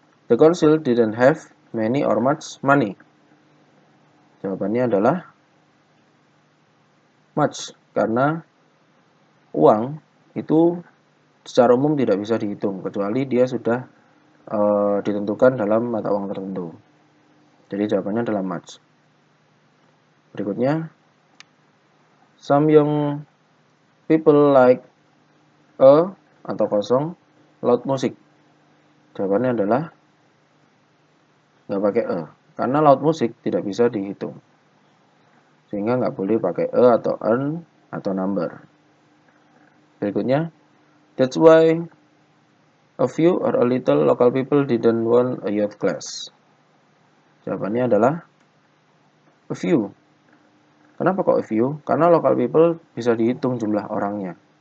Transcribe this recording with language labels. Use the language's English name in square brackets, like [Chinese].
[English] The council didn't have many or much money. [Indonesian] Jawabannya adalah much, karena uang itu secara umum tidak bisa dihitung, kecuali dia sudah ditentukan dalam mata uang tertentu. Jadi jawabannya adalah [English] much. [Indonesian] Berikutnya, [English] some young people like a [Indonesian] atau kosong [English] loud music. [Indonesian] Jawabannya adalah nggak pakai a, karena loud music tidak bisa dihitung, sehingga nggak boleh pakai a atau an atau number. Berikutnya, [English] that's why a few or a little local people didn't want a youth class. [Indonesian] Jawabannya adalah a few. Kenapa kok a few? Karena local people bisa dihitung jumlah orangnya.